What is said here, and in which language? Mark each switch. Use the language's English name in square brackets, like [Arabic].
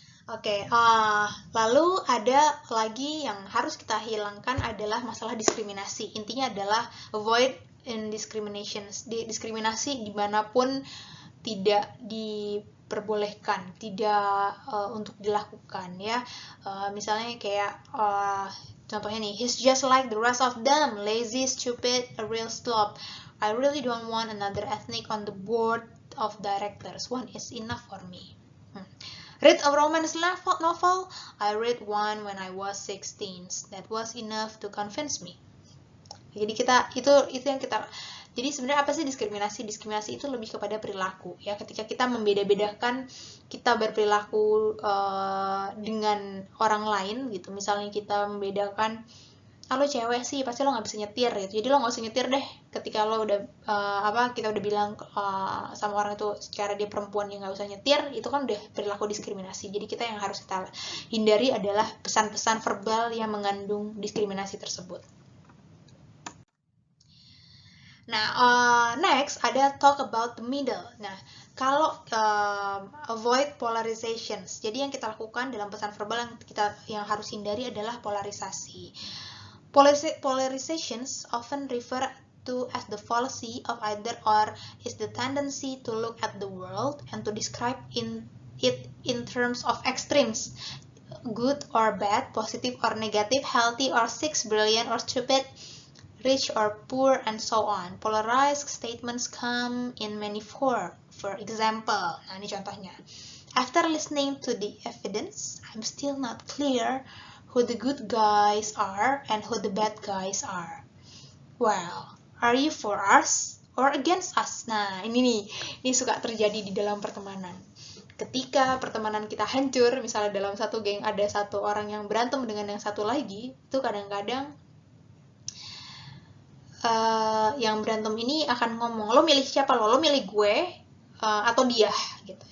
[Indonesian] Oke, lalu ada lagi yang harus kita hilangkan adalah masalah diskriminasi. Intinya adalah [English] avoid indiscriminations. [Indonesian] Diskriminasi dimanapun tidak diperbolehkan, tidak untuk dilakukan ya. Misalnya kayak contohnya nih, [English] he's just like the rest of them, lazy, stupid, a real slob. I really don't want another ethnic on the board of directors. One is enough for me. Read a romance novel? I read one when I was 16. That was enough to convince me. [Indonesian] Jadi kita itu yang kita Jadi sebenarnya apa sih diskriminasi? Diskriminasi itu lebih kepada perilaku ya. Ketika kita membeda-bedakan, kita berperilaku dengan orang lain gitu. Misalnya kita membedakan, lo cewek sih pasti lo nggak bisa nyetir gitu, jadi lo nggak usah nyetir deh. Ketika lo udah kita udah bilang sama orang itu secara dia perempuan, dia nggak usah nyetir, itu kan udah perilaku diskriminasi. Jadi kita yang harus kita hindari adalah pesan-pesan verbal yang mengandung diskriminasi tersebut. Nah, [English] next ada talk about the middle. [Indonesian] Nah, kalau [English] avoid polarizations, [Indonesian] jadi yang kita lakukan dalam pesan verbal yang harus hindari adalah polarisasi. [English] Polarizations often refer to as the fallacy of either or, is the tendency to look at the world and to describe it in terms of extremes, good or bad, positive or negative, healthy or sick, brilliant or stupid, rich or poor, and so on. Polarized statements come in many forms. For example, [Indonesian] nah ini contohnya. [English] After listening to the evidence, I'm still not clear who the good guys are and who the bad guys are. Well, are you for us or against us? [Indonesian] Nah, ini suka terjadi di dalam pertemanan. Ketika pertemanan kita hancur, misalnya dalam satu geng ada satu orang yang berantem dengan yang satu lagi, itu kadang-kadang yang berantem ini akan ngomong, lo milih siapa lo milih gue atau dia gitu.